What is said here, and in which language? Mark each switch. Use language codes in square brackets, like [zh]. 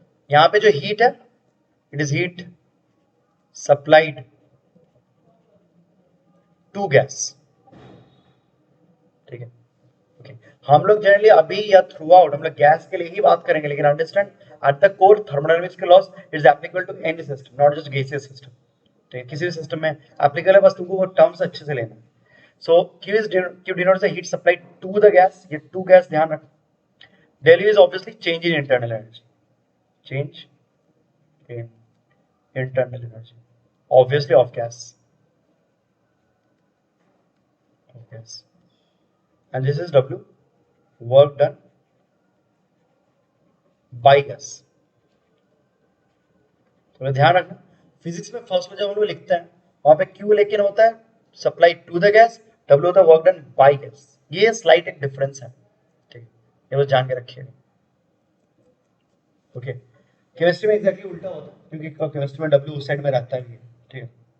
[hi] यहाँ पे जो हीट है, [en] it is heat supplied to gas, [hi] ठीक है। ओके, हम लोग जनरली अभी या थ्रू आउट हम लोग गैस के लिए ही बात करेंगे, लेकिन [en] understand at the core thermodynamics के laws is applicable to any system, not just gaseous system, [hi] ठीक है। किसी भी सिस्टम में एप्लीकेबल है, बस तुमको वो टर्म्स अच्छे से लेना। [en] so Q denotes the heat supplied to the gas, [hi] ये टू गैस ध्यान रखो। [en] Del U is obviously change in internal energy, change in internal energy, obviously of gas, and this is W, work done by gas। [hi] तो ध्यान रखना, physics में first में जब हम लोग लिखते हैं वहां पे Q लेकिन होता है [en] supply to the gas, [hi] W होता है [en] work done by gas, [hi] ये स्लाइट एक डिफरेंस है, ठीक है, ये बस जान के रखिएगा। ओके, केमिस्ट्री में एग्जैक्टली उल्टा होता है, क्योंकि केमिस्ट्री में W उस साइड में रहता है, ठीक है।